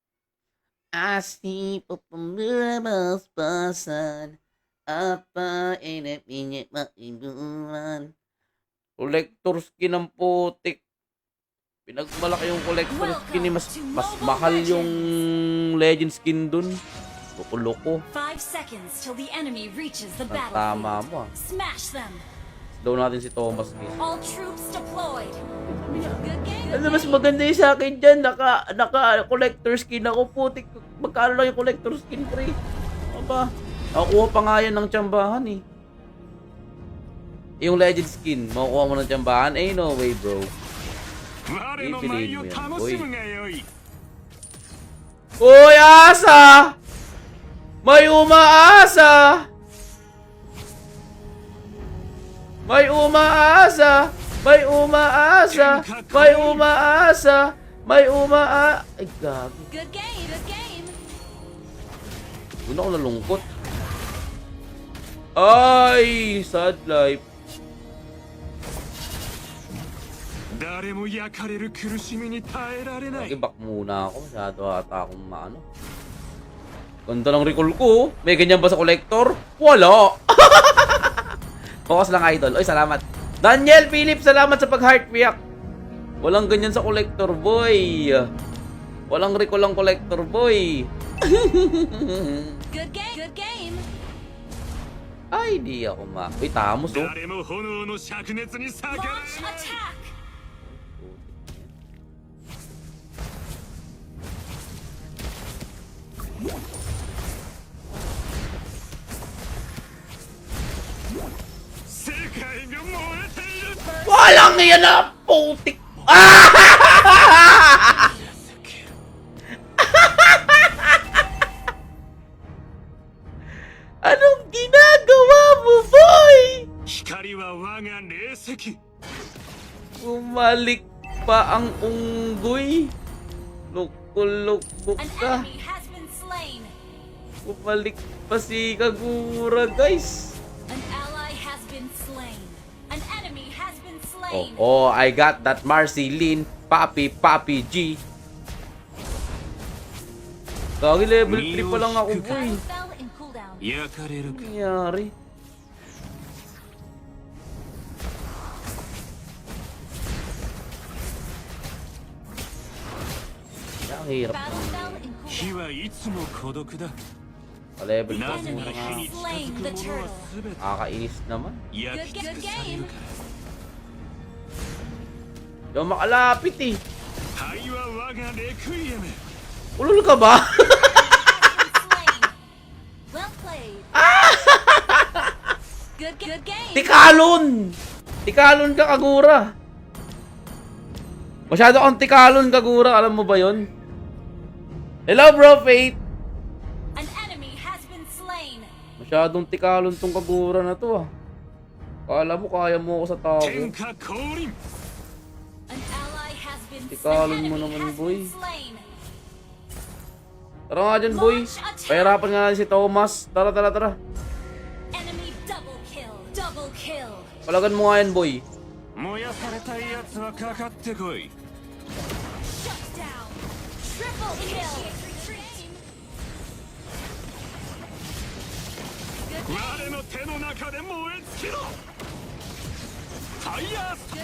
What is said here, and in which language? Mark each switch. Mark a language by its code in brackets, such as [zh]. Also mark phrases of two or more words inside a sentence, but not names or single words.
[en] Asli pupumabas-basan, apa inip-inip maibulan. Collector skin [tl] ang putik. Pinagmalaki yung [en] collector skin, [tl] mas mahal yung [en] legend skin [tl] dun. Loko-loko. [en] 5 seconds till the enemy reaches the [tl] Tama [en] battlefield. [tl] mo, [en] Smash them. [tl] Slow natin si Thomas, guys. [en] All troops deployed. Good game. [tl] Ano mas maganda yung sa akin dyan? Naka- [en] collector skin [tl] ako. Putik. Magkano lang yung [en] collector skin, [tl] pre? Ano ba? Nakukuha pa nga yan ng tsambahan, eh. Yung [en] legend skin, [tl] makukuha mo ng tsambahan? [en] Eh, no way, bro. [ja] 我の舞を楽しむがよい [tl] Uy, asa! May umaasa! May umaasa! May umaasa! May umaasa! May umaasa! Ay, gabi. [en] Good game. Good game. [tl] Doon ako nalungkot. Ay, [en] sad life. [ja] 誰も焼かれる苦しみに耐えられない [tl] Nag-back muna ako. Masyado ata akong maano. Ganda ng recall ko. May ganyan ba sa collector? Wala. Focus lang, idol. Oy, salamat. Daniel Philip, salamat sa pag-heart react. Walang ganyan sa collector, boy. Walang recall ang collector, boy. Good game. Good game. Ay, di ako ma... Uy, Tamos, oh. [ja] 誰も炎の灼熱に逆ら [en] Launch attack. [tl] Walang yan na, putik. Anong ginagawa mo, boy? [ja] 光は我が霊石 [tl] Bumalik pa ang unggoy. Loko-loko [en] An [tl] ka. [en] enemy has been slain. [tl] Bumalik pa si Kagura, guys. [en] An ally has been slain. An enemy has been Oh, slain. oh, I got that Marceline, Papi G. [tl] Kagi level 3 pa lang ako, boy. [en] Battle fell in cooldown. [ja] 焼かれるか [tl] Nangyari. Ang hirap. [en] Battle fell in [ja] 火 [en] cooldown. [ja] はいつも孤独だ [tl] Pa-level 2 [ja] なぜな [tl] muna [ja] ら [tl] nga. [ja] 火に近づく者は全て [tl] Nakakainis naman. [ja] 焼き尽くされるから [tl] Di ako makalapit eh. [ja] 灰は我がレクイエム [tl] Ulol ka ba? [en] Slain. Well played. Good game. [tl] Tikalon! Tikalon ka, Kagura. Masyado kang tikalon, Kagura. Alam mo ba yon? [en] Hello, bro, Faith. An enemy has been slain. [tl] Masyadong tikalon tong Kagura na to, ah. Kala mo, kaya mo ako sa tower. [ja] 天下降臨 [en] An ally has been [tl] Tikalon [en] slain. [tl] mo [en] An [tl] naman, [en] enemy has [tl] boy. [en] been slain. [tl] Tara nga dyan, boy. Pahirapan nga natin si Thomas. Tara, tara, tara. [en] Enemy double kill. Double kill. [tl] Palagan mo nga yan, boy. [ja] 燃やされたい奴はかかってこい [en] Shut down. Triple kill. Good game. [ja] 我の手の中で燃え尽きろファイヤース